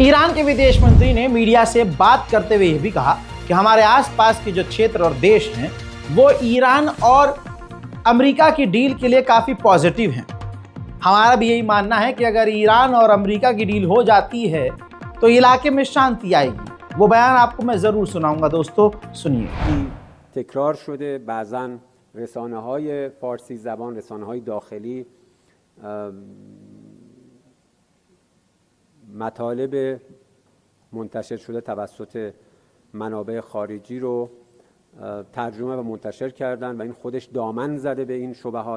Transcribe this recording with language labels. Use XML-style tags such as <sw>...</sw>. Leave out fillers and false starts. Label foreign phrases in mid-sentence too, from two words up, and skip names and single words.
<hi>ईरान के विदेश मंत्री ने मीडिया से बात करते हुए यह भी कहा कि हमारे आसपास के जो क्षेत्र और देश हैं वो ईरान और अमेरिका की डील के लिए काफ़ी पॉजिटिव हैं। हमारा भी यही मानना है कि अगर ईरान और अमेरिका की डील हो जाती है तो इलाके में शांति आएगी। वो बयान आपको मैं ज़रूर सुनाऊंगा। दोस्तों सुनिए।</hi> <fa>تکرار شده بعضاً رسانه‌های فارسی زبان، رسانه‌های داخلی مطالب منتشر شده توسط منابع خارجی رو ترجمه و منتشر کردن و این خودش دامن زده به این شبهات.</fa>